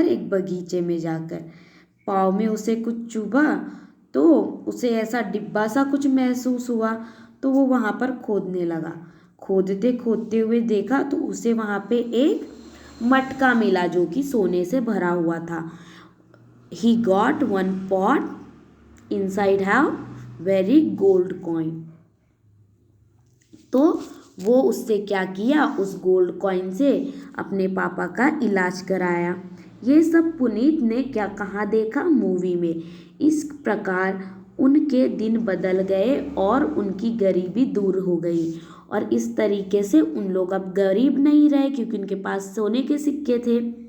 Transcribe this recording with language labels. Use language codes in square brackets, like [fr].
[hi] एक बगीचे में जाकर. पाँव में उसे कुछ चुभा तो उसे ऐसा डिब्बा सा कुछ महसूस हुआ तो वो वहाँ पर खोदने लगा. खोदते खोदते हुए देखा तो उसे वहाँ पे एक मटका मिला जो कि सोने से भरा हुआ था. [en] He got one pot inside have very gold coin. [hi] तो वो उससे क्या किया? उस गोल्ड कॉइन से अपने पापा का इलाज कराया. ये सब पुनीत ने क्या कहाँ देखा? मूवी में. इस प्रकार उनके दिन बदल गए और उनकी गरीबी दूर हो गई और इस तरीके से उन लोग अब गरीब नहीं रहे क्योंकि उनके पास सोने के सिक्के थे.